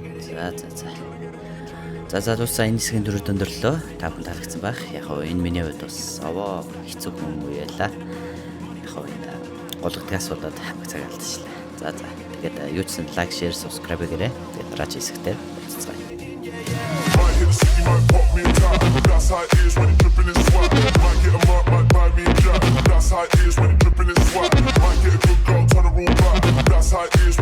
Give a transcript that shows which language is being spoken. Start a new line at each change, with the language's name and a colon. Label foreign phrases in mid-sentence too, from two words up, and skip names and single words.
Mongolian: За дуусаа энэ хэсгийн дөрөв өндөрлөө. Та бүхэн таалагдсан байх. Яг хоо энэ миний хувьд бас овоо хэцүү хүн үеэлаа. Яг хоо энэ голгодгаас болоод цаг алдчихлаа. За тэгээд юу ч гэсэн
English: like, share, subscribe
Mongolian: гээрэй. Тэгээд дараагийн хэсэгтээ уулзцгаая.
English: Might hit the city, might pop me a tap. That's how it is when you're dripping in swag. Might get a mark, might buy me a jack. That's how it is when you're dripping in swag. Might get a good girl, turn her all back. That's how it is.